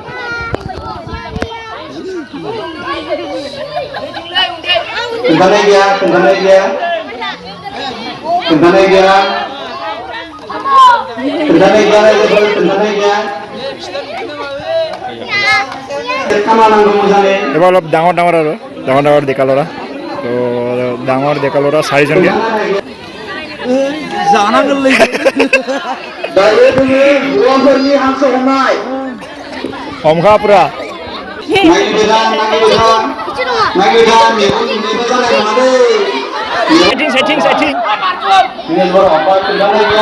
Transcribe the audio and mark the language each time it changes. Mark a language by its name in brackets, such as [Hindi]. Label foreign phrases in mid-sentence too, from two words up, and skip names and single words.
[Bodo] खोन्थानाय गैया रायजोफोर खोन्थानाय गैया खामानांगौ मोजाङै [Assamese] এবাৰ অলপ ডাঙৰ ডেকা ল'ৰা তো ডাঙৰ ডেকা ল'ৰা 4জন দিয়া [Bodo] दायो जोङो हौवाफोरनि हांसो हमनाय हमखा पुरा नागिरदा मेगन नुनायबो जानाय नङा दै सेटिं दिनेश बर' हमबाय खोन्थानाय गैया